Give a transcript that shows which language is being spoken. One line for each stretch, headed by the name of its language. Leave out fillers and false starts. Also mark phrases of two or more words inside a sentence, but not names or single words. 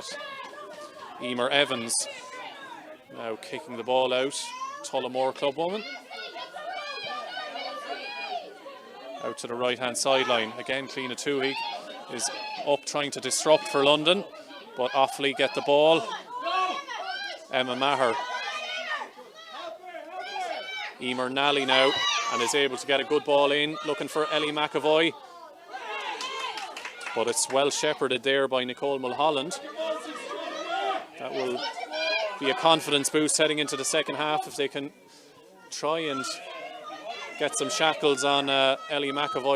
English: Emer Evans now kicking the ball out. Tullamore clubwoman. Out to the right hand sideline. Again, Cliona Tuhig is up trying to disrupt for London, but Offaly get the ball. Emma Maher. Emer Nally now, and is able to get a good ball in, looking for Ellie McAvoy. But it's well shepherded there by Nicole Mulholland. That will be a confidence boost heading into the second half if they can try and get some shackles on Ellie McAvoy.